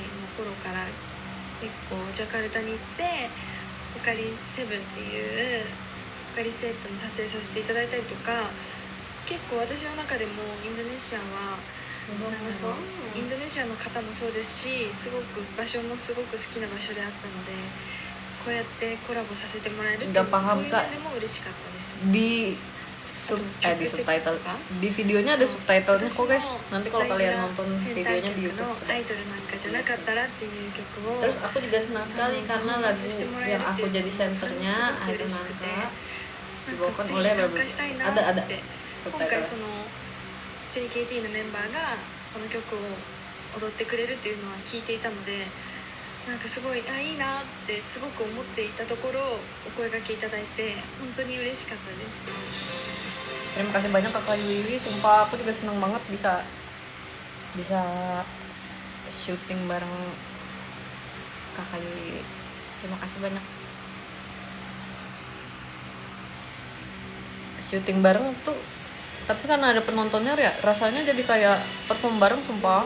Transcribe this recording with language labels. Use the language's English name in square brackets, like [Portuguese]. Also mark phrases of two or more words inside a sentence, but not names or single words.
[Japanese] の頃から結構ジャカルタに行ってポカリ7っていうポカリセットの撮影させていただいたりとか、結構私の中でもインドネシアはなんだろう、インドネシアの方もそうですし、すごく場所もすごく好きな場所であったので、こうやってコラボさせてもらえるっていうのはそういう面でも嬉しかったです。 [Indonesian] Di subtitle di videonya ada subtitlenya kok guys. Nanti kalau kalian nonton videonya di YouTube. [Japanese] アイドルなんかじゃなかったらっていう曲を [Indonesian] Terus aku juga senang sekali karena lagu yang aku jadi senternya Idol Nangka dibawakan oleh ada [Japanese] 今回 [Indonesian] subtitle. [Japanese] その JKT のメンバーがこの曲を踊ってくれるっていうのは聞いていたので、なんかすごいいいなってすごく思っていたところお声掛けいただいて本当に嬉しかったです。 [Indonesian] Terima kasih banyak Kakak Yui, sumpah aku juga seneng banget bisa syuting bareng Kakak Yui. Terima kasih banyak. Syuting bareng tuh, tapi kan ada penontonnya ya, rasanya jadi kayak perform bareng sumpah.